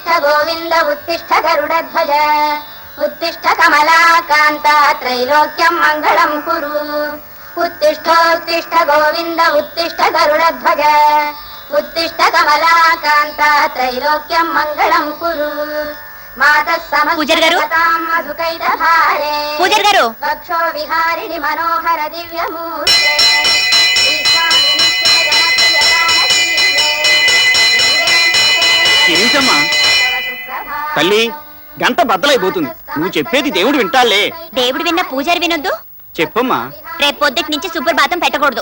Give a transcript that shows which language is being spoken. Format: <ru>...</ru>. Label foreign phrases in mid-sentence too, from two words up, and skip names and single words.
<sa>गोविन्द उत्तिष्ठ गरुडध्वज उत्तिष्ठ कमलाकान्ता त्रैलोक्यं मङ्गलं कुरु उत्तिष्ठोत्तिष्ठ गोविन्द उत्तिष्ठ गरुडध्वज उत्तिष्ठ कमलाकान्ता त्रैलोक्यं मङ्गलं कुरु मातः समस्ततां मधुकैटभारे वक्षो विहारिणि मनोहर दिव्यमूर्ते</sa> <te>తల్లి గంట బద్దలైపోతుంది. నువ్వు చెప్పేది దేవుడు వింటాలే. దేవుడు విన్న పూజారి వినొద్దు. చెప్పమ్మా. రేపు పొద్దుటి నుంచి సుప్రభాతం పెట్టకూడదు.</te>